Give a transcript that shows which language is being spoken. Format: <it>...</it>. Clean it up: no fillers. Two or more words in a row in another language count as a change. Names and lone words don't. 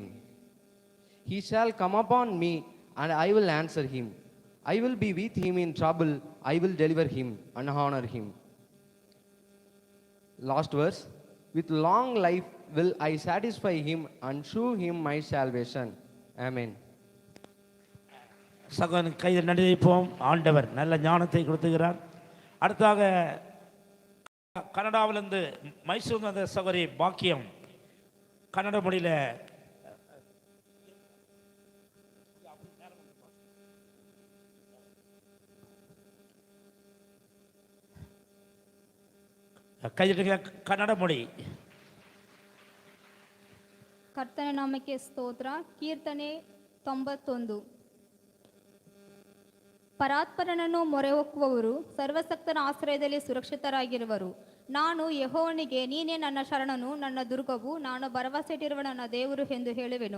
<en>He shall come upon me, and I will answer him. I will be with him in trouble. I will deliver him and honor him. Last verse. With long life will I satisfy him and shew him my salvation. Amen.</en> <ta>சகோதரன் கையில் நடிப்போம். ஆண்டவர் நல்ல ஞானத்தை கொடுத்துகிறார். அடுத்தாக கனடாவிலிருந்து மைசூர் வந்த சகோதரி பாக்கியம் கன்னட மொழியில் கையிட்டு ಕನ್ನಡ ಮொழಿ.</ta> <kn>ಕರ್ತನ ನಾಮಕ್ಕೆ ಸ್ತೋತ್ರ. ಕೀರ್ತನೆ 91. ಪರಾತ್ಪರನನ್ನು ಮೊರೆ ಹೊಕ್ಕುವವರು ಸರ್ವಸಕ್ತನ ಆಶ್ರಯದಲ್ಲಿ ಸುರಕ್ಷಿತರಾಗಿರುವರು. ನಾನು ಯೆಹೋವನಿಗೆ, ನೀನೇ ನನ್ನ ಶರಣನು, ನನ್ನ ದುರ್ಗವು, ನಾನು ಭರವಸೆಯಿಟ್ಟಿರುವ ನನ್ನ ದೇವರು ಎಂದು ಹೇಳುವೆನು.</kn>